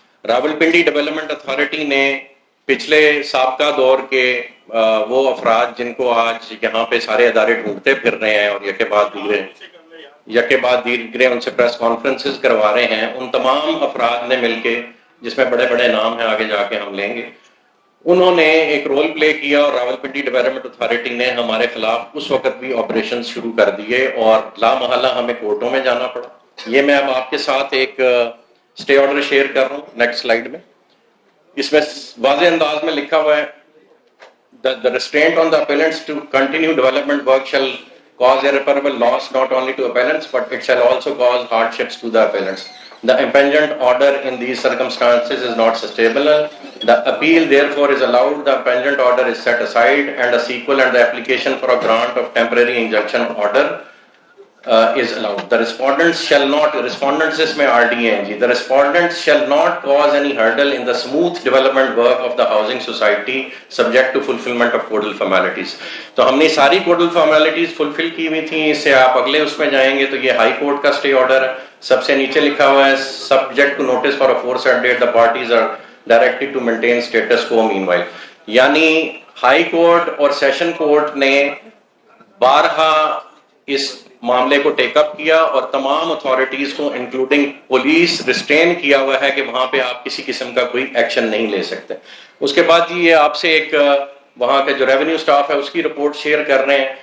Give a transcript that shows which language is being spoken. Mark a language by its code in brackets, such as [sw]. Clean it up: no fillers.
[ur] Rawalpindi development authority نے پچھلے سابقہ دور کے وہ افراد جن کو آج یہاں پہ سارے ادارے ڈھونڈتے پھر رہے ہیں اور یکے بعد دیگرے ان سے پریس کانفرنسز کروا رہے ہیں, ان تمام افراد نے مل کے, جس میں بڑے بڑے نام ہیں آگے جا کے ہم لیں گے, انہوں نے ایک رول پلے کیا, اور راولپنڈی ڈیولپمنٹ اتھارٹی نے ہمارے خلاف اس وقت بھی آپریشن شروع کر دیے اور لا محالہ ہمیں کورٹوں میں جانا پڑا. یہ میں اب آپ کے ساتھ ایک اسٹے آرڈر شیئر کر رہا ہوں نیکسٹ سلائیڈ میں. اس میں واضح انداز میں لکھا ہوا ہے [en] the restraint on the appellants to continue development work shall cause irreparable loss not only to appellants but it shall also cause hardships to the appellants. The impingement order in these circumstances is not sustainable. The appeal therefore is allowed. The impingement order is set aside and a sequel and the application for a grant of temporary injunction order is allowed. The respondents shall not, respondents [ur] is mein [en] RDNG, the respondents shall not cause any hurdle in the smooth development work of the housing society subject to fulfillment of codal formalities. [ur] تو ہم نے ساری [en] codal formalities fulfill [ur] کی ہوئی تھیں. اس سے آپ اگلے اس میں جائیں گے تو یہ ہائی کورٹ کا اسٹے آرڈر ہے. سب سے نیچے لکھا ہوا ہے [en] subject to notice for a aforesaid date the parties are directed to maintain status quo meanwhile. [ur] یعنی ہائی کورٹ اور سیشن کورٹ نے بارہا اس معاملے کو ٹیک اپ کیا اور تمام اتھارٹیز کو انکلوڈنگ پولیس ریسٹرین کیا ہوا ہے کہ وہاں پہ آپ کسی قسم کا کوئی ایکشن نہیں لے سکتے. اس کے بعد یہ آپ سے ایک وہاں کا جو ریونیو سٹاف ہے اس کی رپورٹ شیئر کر رہے ہیں.